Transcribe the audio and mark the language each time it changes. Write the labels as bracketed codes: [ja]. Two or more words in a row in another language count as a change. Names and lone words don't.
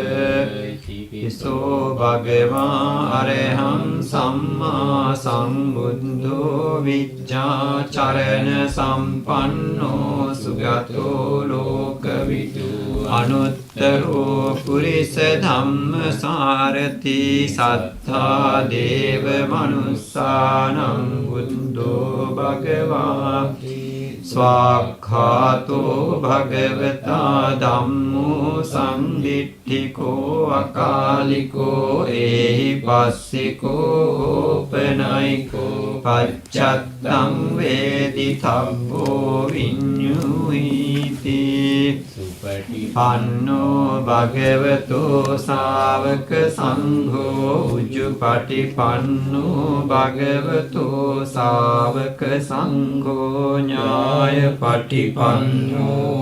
[pi] ඉසෝ භගවා අරහං සම්මා සම්බුද්ධෝ විජ්ජාචරණ සම්පන්නෝ සුගතෝ ලෝකවිදු අනුත්තරෝ පුරිස ධම්ම සාරති සත්තා දේව මනුස්සානං බුද්ධෝ භගවා ස්වාක්ඛාතෝ භගවතා ධම්මෝ සම්දිට්ඨිකෝ අකාලිකෝ ඒහි පස්සිකෝ ඕපනයිකෝ පච්චත්තං වේදිතබ්බෝ විඤ්ඤුහිති පන්නෝ භගවතෝ ශාවක සංඝෝ උජුපටිපන්නෝ භගවතෝ ශාවක සංඝෝ ඥායපටිපන්නෝ